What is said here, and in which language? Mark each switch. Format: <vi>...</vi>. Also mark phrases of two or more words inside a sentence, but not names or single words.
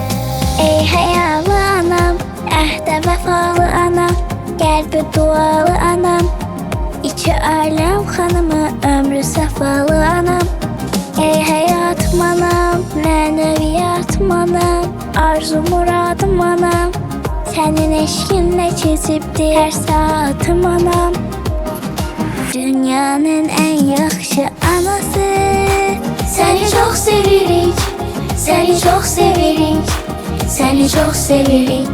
<az>Ey həyalı anam, əhdə vəfalı anam, qəlbi dualı anam, İki aləm xanımı, ömrü səfalı anam. Ey həyatım anam, mənəviyyatım anam, arzu muradım anam, sənin eşkinlə keçibdi hər saatım anam. Dünyanın en yaxşı anası,</az> <tr>seni çok</tr> <az>sevirik,</az> <tr>seni çok</tr> <az>sevirik,</az> <tr>seni çok</tr> <az>sevirik.</az>